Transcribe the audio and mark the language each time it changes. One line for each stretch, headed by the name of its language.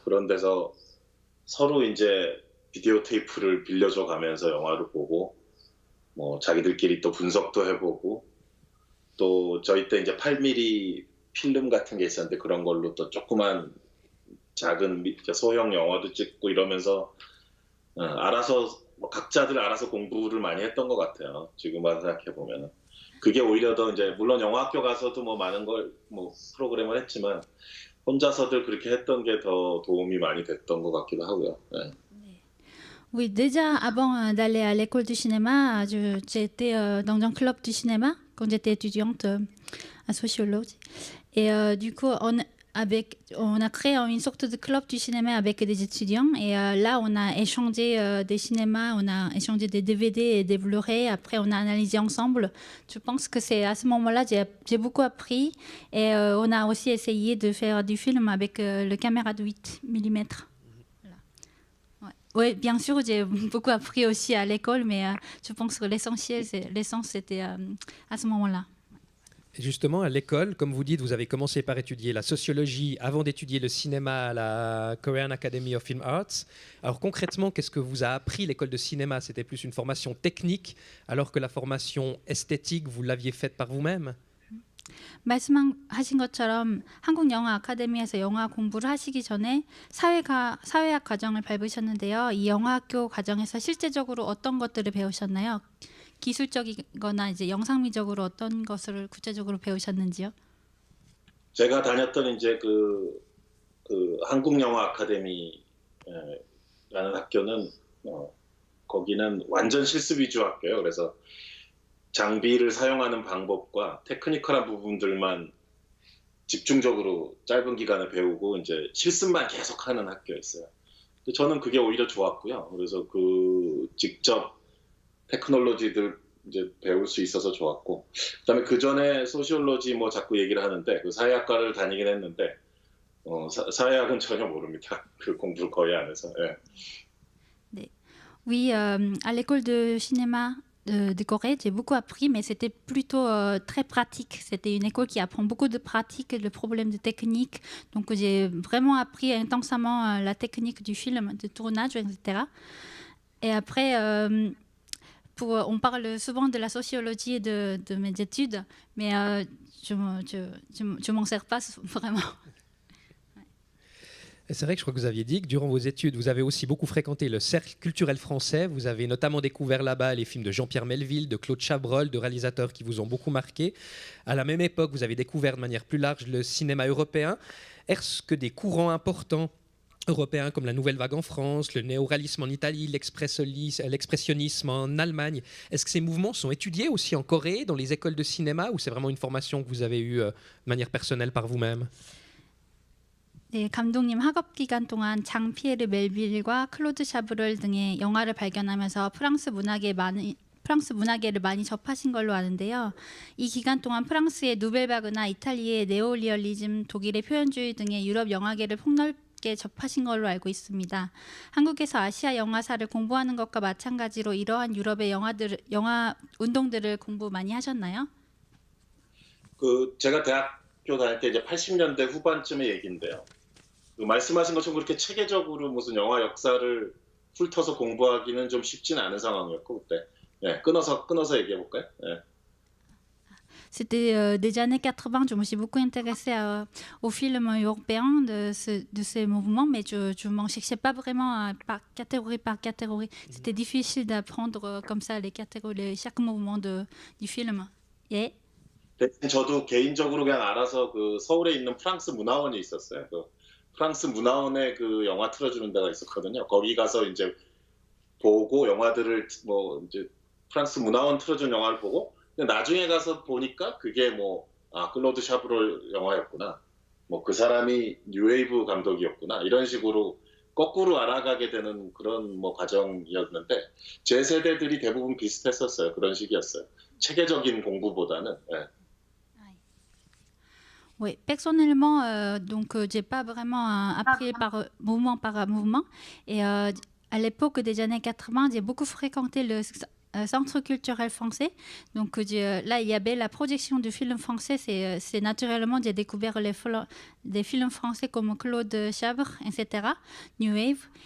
Korean: 그런 데서 서로 이제 비디오 테이프를 빌려줘 가면서 영화를 보고 뭐 자기들끼리 또 분석도 해보고 또 저희 때 이제 8mm 필름 같은 게 있었는데 그런 걸로 또 조그만 작은 소형 영화도 찍고 이러면서 알아서 각자들 알아서 공부를 많이 했던 것 같아요. 지금 와서 생각해 보면은 그게 오히려 더 이제 물론 영화학교 가서도 뭐 많은 걸 뭐 프로그램을 했지만 혼자서들 그렇게 했던 게 더 도움이 많이 됐던 것 같기도 하고요. 네.
French: Oui, déjà avant d'aller à l'école du cinéma, j'étais dans un club du cinéma quand j'étais étudiante à sociologie. Et du coup, on a créé une sorte de club du cinéma avec des étudiants. Et là, on a échangé des cinémas, on a échangé des DVD et des Blu-ray. Après, on a analysé ensemble. Je pense que c'est à ce moment-là j'ai beaucoup appris. Et on a aussi essayé de faire du film avec le caméra de 8 mm. Oui, bien sûr, j'ai beaucoup appris aussi à l'école, mais je pense que l'essence, c'était à ce moment-là. Et justement, à l'école, comme vous dites, vous avez commencé par étudier la sociologie avant d'étudier le cinéma à la Korean Academy of Film Arts. Alors concrètement, qu'est-ce que vous a appris l'école de cinéma? C'était plus une formation technique, alors que la formation esthétique, vous l'aviez faite par vous-même?
Korean: 말씀하신 것처럼 한국 영화 아카데미에서 영화 공부를 하시기 전에 사회학 과정을 밟으셨는데요. 이 영화학교 과정에서 실제적으로 어떤 것들을 배우셨나요? 기술적이거나 이제 영상미적으로 어떤 것을 구체적으로 배우셨는지요? 제가 다녔던 이제 그 한국 영화 아카데미라는 학교는 거기는 완전 실습 위주 학교예요. 그래서 장비를 사용하는 방법과 테크니컬한 부분들만 집중적으로 짧은 기간에 배우고 이제 실습만 계속하는 학교였어요. 근데 저는 그게 오히려 좋았고요. 그래서 그 직접 테크놀로지들 이제 배울 수 있어서 좋았고, 그다음에 그 전에 소시올로지 뭐 자꾸 얘기를 하는데 그 사회학과를 다니긴 했는데 사회학은 전혀 모릅니다. 그 공부를 거의 안 해서. 예. 네.
French: Oui, à l'école de cinéma de Corée, j'ai beaucoup appris, mais c'était plutôt très pratique. C'était une école qui apprend beaucoup de pratiques, le problème de technique. Donc j'ai vraiment appris intensément la technique du film, de tournage, etc. Et après, on parle souvent de la sociologie de mes études, mais je m'en sers pas vraiment. C'est vrai que je crois que vous aviez dit que durant vos études, vous avez aussi beaucoup fréquenté le cercle culturel français. Vous avez notamment découvert là-bas les films de Jean-Pierre Melville, de Claude Chabrol, de réalisateurs qui vous ont beaucoup marqué. À la même époque, vous avez découvert de manière plus large le cinéma européen. Est-ce que des courants importants européens comme la Nouvelle Vague en France, le néoréalisme en Italie, l'expressionnisme en Allemagne, est-ce que ces mouvements sont étudiés aussi en Corée, dans les écoles de cinéma, ou c'est vraiment une formation que vous avez eue de manière personnelle par vous-même?
Korean: 네, 감독님 학업 기간 동안 장 피에르 멜빌과 클로드 샤브럴 등의 영화를 발견하면서 프랑스 문화계를 많이 접하신 걸로 아는데요. 이 기간 동안 프랑스의 누벨바그나 이탈리아의 네오리얼리즘, 독일의 표현주의 등의 유럽 영화계를 폭넓게 접하신 걸로 알고 있습니다. 한국에서 아시아 영화사를 공부하는 것과 마찬가지로 이러한 유럽의 영화 운동들을 공부 많이 하셨나요? 제가 대학교 다닐 때 이제 80년대 후반쯤의 얘기인데요. 말씀하신 것처럼 그렇게 체계적으로 무슨 영화 역사를 훑어서 공부하기는 좀 쉽지는 않은 상황이었고 그때. 예, 끊어서 얘기해 볼까요? 예.
French: C'était des années 80, je me suis beaucoup intéressée aux films européens de ces mouvements, mais je ne m'en cherchais pas vraiment par catégorie. C'était difficile d'apprendre comme ça les catégories, chaque mouvement du film.
Korean: 예. 저도 개인적으로 그냥 알아서 그 서울에 있는 프랑스 문화원이 있었어요. 그 프랑스 문화원에 그 영화 틀어주는 데가 있었거든요. 거기 가서 이제 보고 영화들을 뭐 이제 프랑스 문화원 틀어준 영화를 보고 근데 나중에 가서 보니까 그게 클로드 샤브롤 영화였구나. 뭐 그 사람이 뉴웨이브 감독이었구나. 이런 식으로 거꾸로 알아가게 되는 그런 과정이었는데 제 세대들이 대부분 비슷했었어요. 그런 식이었어요. 체계적인 공부보다는. 예.
French: Oui, personnellement, donc j'ai pas vraiment appris par mouvement. Et à l'époque des années 80, j'ai beaucoup fréquenté le centre culturel français. Donc là, il y avait la projection du film français. C'est naturellement, j'ai découvert des films français comme Claude Chabre, etc., New Wave.